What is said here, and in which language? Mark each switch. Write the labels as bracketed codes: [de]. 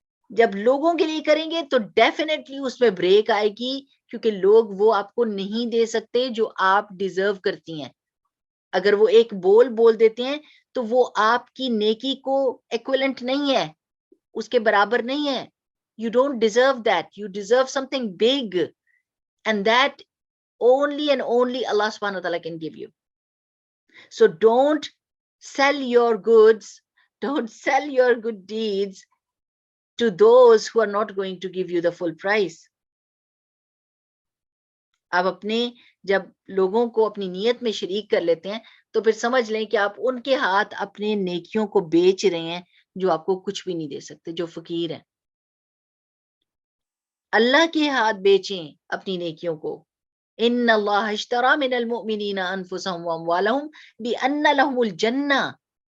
[ur] جب لوگوں کے لیے کریں گے تو ڈیفینیٹلی اس میں بریک آئے گی، کیونکہ لوگ وہ آپ کو نہیں دے سکتے جو آپ ڈیزرو کرتی ہیں. اگر وہ ایک بول دیتے ہیں تو وہ آپ کی نیکی کو ایکویلنٹ نہیں ہے، اس کے برابر نہیں ہے. [en] You don't deserve that. You deserve something big. And that only and only Allah subhanahu wa ta'ala can give you. So don't sell your goods, don't sell your good deeds to those who are not going to give you the full price. [ur] آپ اپنے جب لوگوں کو اپنی نیت میں شریک کر لیتے ہیں تو پھر سمجھ لیں کہ آپ ان کے ہاتھ اپنے نیکیوں کو بیچ رہے ہیں جو آپ کو کچھ بھی نہیں دے سکتے، جو فقیر ہیں. اللہ کے ہاتھ بیچیں اپنی نیکیوں کو. [ar] ان اللہ اشتری من المؤمنین انفسهم واموالهم بان لهم الجنہ.